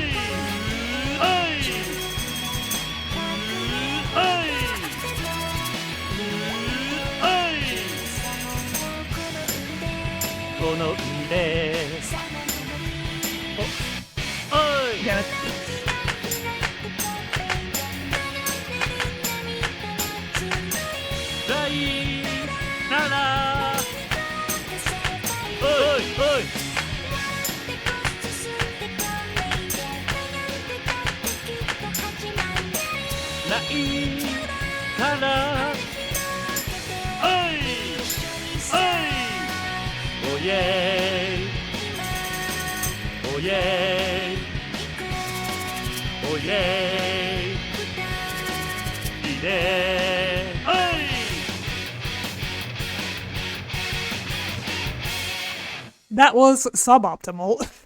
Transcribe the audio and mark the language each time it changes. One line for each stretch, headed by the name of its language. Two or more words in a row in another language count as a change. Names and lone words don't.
Japanese: Oi! Oi! Oi! この腕おい
English: Damn it. Oi, oi!
Japanese: ないからおい! Oi!
English: Oh yeah! Oh yeah! Oh yeah! Ide! Oi! That was suboptimal.